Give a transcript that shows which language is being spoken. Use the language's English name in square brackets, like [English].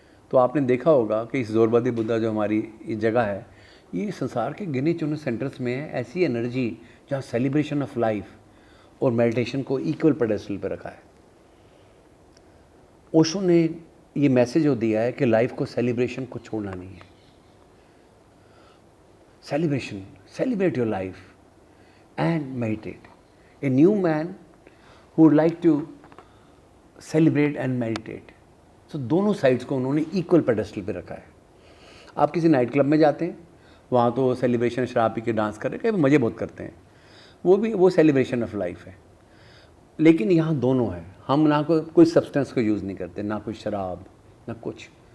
[Hindi] तो आपने देखा होगा कि इस जोरबादी बुद्धा जो हमारी ये जगह है, ये संसार के गिने चुने सेंटर्स में है ऐसी एनर्जी जहाँ सेलिब्रेशन ऑफ लाइफ और मेडिटेशन को इक्वल पेडेस्टल पर रखा है। ओशो ने ये मैसेज जो दिया है कि लाइफ को, सेलिब्रेशन को छोड़ना नहीं है। [English] Celebration, celebrate your life and meditate. A new man who would like to celebrate and meditate. [Hindi] So दोनों साइड्स को उन्होंने इक्वल पेडेस्टल पे रखा है। आप किसी नाइट क्लब में जाते हैं, वहाँ तो सेलिब्रेशन, शराब पी के डांस कर रहे हैं, मज़े बहुत करते हैं, वो सेलिब्रेशन ऑफ लाइफ है। लेकिन यहाँ दोनों है। हम ना कोई सब्सटेंस को यूज़ नहीं करते, ना कोई शराब, ना कुछ।